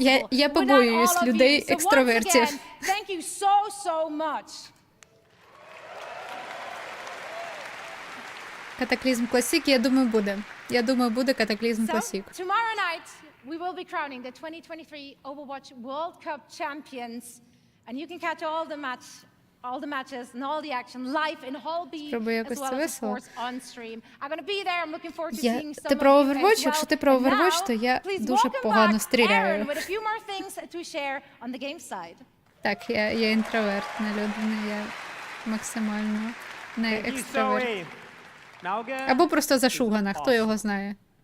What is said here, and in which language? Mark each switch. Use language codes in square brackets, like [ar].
[uk] Я побоююсь людей-екстравертів. Катаклізм Класік, я думаю, буде. Я думаю, буде Катаклізм Класік. [en] We will be crowning the 2023 Overwatch World Cup champions, and you can catch all the matches and all the action live in Hall B, as well as of course on stream. I'm going to be there. I'm looking forward to seeing some [uk] Ти про [en] of you as [uk] Overwatch? [en] well. [uk] Якщо ти про Overwatch, то я дуже погано стріляю. [en] With a few more things to share on the game side. [uk] Так, я інтровертна людина, я максимально не екстраверт. Або просто зашугана, хто його знає.